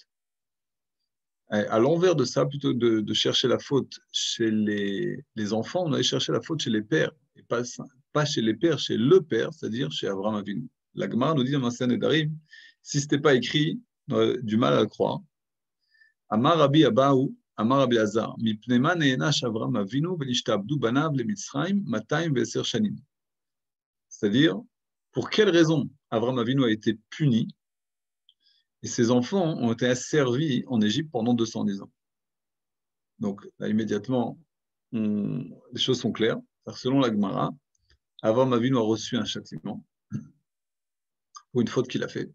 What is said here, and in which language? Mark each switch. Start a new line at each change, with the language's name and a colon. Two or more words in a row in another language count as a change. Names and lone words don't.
French: À l'envers de ça, plutôt de chercher la faute chez les enfants, on allait chercher la faute chez les pères, et pas chez les pères, chez le père, c'est-à-dire chez Avraham Avinu. La Gemara nous dit dans Maaseh Nedarim, si ce n'était pas écrit, on aurait du mal à le croire.
Hebrew: אמר רבי אבהו, אמר רבי אלעזר, מפני מה נענש אברהם אבינו ונשתעבדו בניו למצרים 210 שנים.
French: C'est-à-dire, pour quelle raison Avraham Avinu a été puni et ses enfants ont été asservis en Égypte pendant 210 ans. Donc, là, immédiatement, les choses sont claires. Selon la Gemara, Avraham Avinu a reçu un châtiment pour une faute qu'il a faite.